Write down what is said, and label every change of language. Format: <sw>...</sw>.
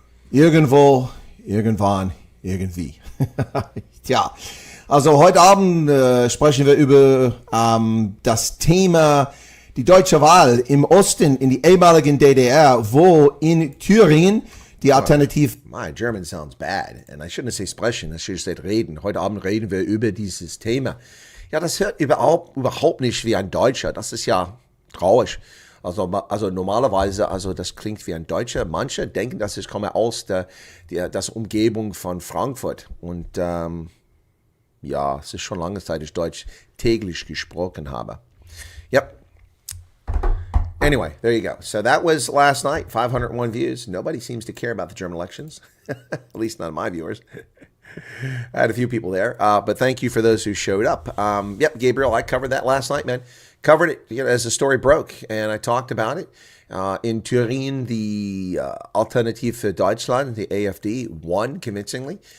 <de>Irgendwo, irgendwann, irgendwie. Tja, also heute Abend sprechen wir über das Thema die deutsche Wahl im Osten in die ehemaligen DDR, wo in Thüringen die Alternative...</de> <en>My German sounds bad. And I shouldn't say sprechen, I should have said reden.</en> <de>Heute Abend reden wir über dieses Thema. Ja, das hört überhaupt nicht wie ein Deutscher. Das ist ja traurig. Also normalerweise, das klingt wie ein Deutscher. Manche denken, dass ich komme aus der Umgebung von Frankfurt. Und ja, es ist schon lange Zeit, dass ich Deutsch täglich gesprochen habe.</de> <en>Yep. Anyway, there you go. So that was last night, 501 views. Nobody seems to care about the German elections, at least none of my viewers. I had a few people there, but thank you for those who showed up. Yep, Gabriel, I covered that last night, man. Covered it as the story broke, and I talked about it. In Turin, the Alternative für Deutschland, the AfD, won convincingly.</en>